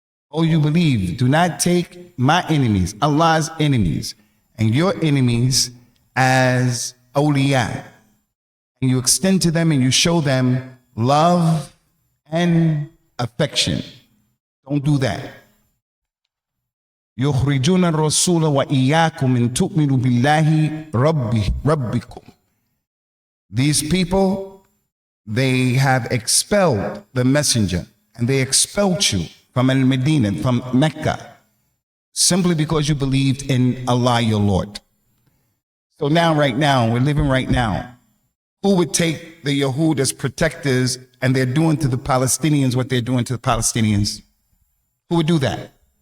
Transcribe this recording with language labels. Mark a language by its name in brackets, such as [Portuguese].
[English] Oh, you believe, do not take my enemies, Allah's enemies, and your enemies as awliya. And you extend to them and you show them love and affection. Don't do that. [Arabic] يخرجون الرسول وإياكم إن تؤمنوا بالله ربكم. [English] These people, they have expelled the messenger and they expelled you from Al-Medina, from Mecca, simply because you believed in Allah, your Lord. So now, right now, we're living right now. Who would take the Yahud as protectors and they're doing to the Palestinians what they're doing to the Palestinians? Who would do that?